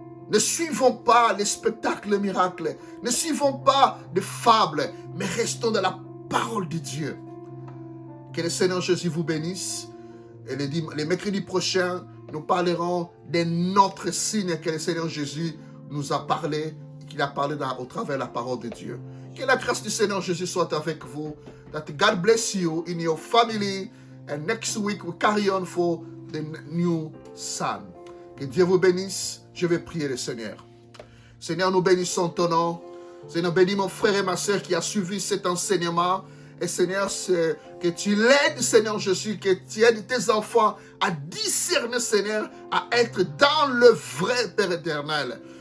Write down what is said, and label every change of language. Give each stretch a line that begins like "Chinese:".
French: Ne suivons pas les spectacles, les miracles. Ne suivons pas des fables, mais restons dans la parole de Dieu. Que le Seigneur Jésus vous bénisse. Et les mercredis prochains, nous parlerons d'un autre signe que le Seigneur Jésus nous a parlé, qu'il a parlé au travers de la parole de Dieu. Que la grâce du Seigneur Jésus soit avec vous.
English: That God bless you in your family. And next week we carry on for the new sun.
French: Que Dieu vous bénisse. Je vais prier le Seigneur. Seigneur, nous bénissons ton nom. Seigneur, bénis mon frère et ma soeur qui a suivi cet enseignement. Et Seigneur, que tu l'aides, Seigneur Jésus, que tu aides tes enfants à discerner, Seigneur, à être dans le vrai Père éternel.